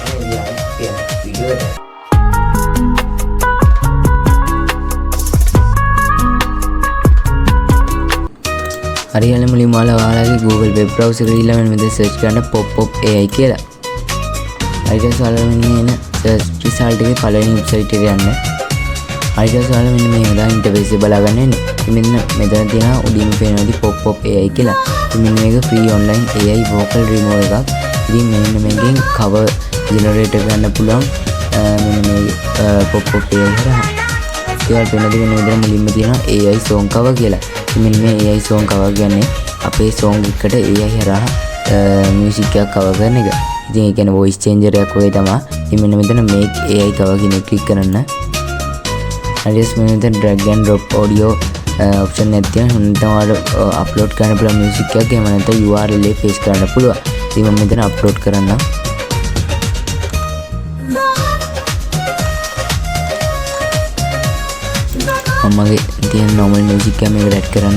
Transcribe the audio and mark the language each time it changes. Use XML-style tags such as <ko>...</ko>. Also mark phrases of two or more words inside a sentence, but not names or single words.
<si>කියන වීඩියෝ එක හරියන මුලින්ම ඔයාලගේ Google</si> <en>web browser</en> <si>එකේ ඊළඟ මෙතන search කරන්න Pop AI කියලා. ඊට පස්සේ ඔයාලා මෙන්න එන</si> <en>search result</en> <si>එකේ පළවෙනි website එකට යන්න. ඊට පස්සේ ඔයාලා මෙන්න මේ හදා interface එක බලා ගන්න එන්නේ. මෙන්න මෙතන තියෙනවා උඩින්ම පේනවාදී Pop AI කියලා. ඉතින් මෙන්න මේක</si> <en>free online AI vocal remover</en> <si>එකක්. ඉතින් මෙන්න මේකෙන්</si> <en>cover generate</en> <si>කරන්න පුළුවන් මෙන්න මේ Pop AI හරහා. ඒවල් වෙනදී මෙන්න මෙතන මුලින්ම තියෙනවා</si> <en>AI song cover</en> <si>කියලා. ඉතින් මෙන්න මේ</si> <en>AI song cover</en> <si>කියන්නේ අපේ song එකට AI හරහා music එකක් cover කරන එක. ඉතින් ඒ කියන්නේ</si> <en>voice changer</en> <si>එකක් වගේ තමයි. ඉතින් මෙන්න මෙතන</si> <en>make AI cover</en> <si>කියන එක click කරන්න. ඊට පස්සේ මෙතන</si> <en>drag and drop audio option</en> <si>එකක් තියෙනවා. නැත්නම් ඔයාලට upload කරන්න පුළුවන් music එකක්. එහෙම නැත්නම් URL එක paste කරන්න පුළුවන්. ඉතින් මම මෙතන upload කරන්න. මමගේ තියෙන</si> <en>normal music</en> <si>එක මේකට add කරන්න.</si>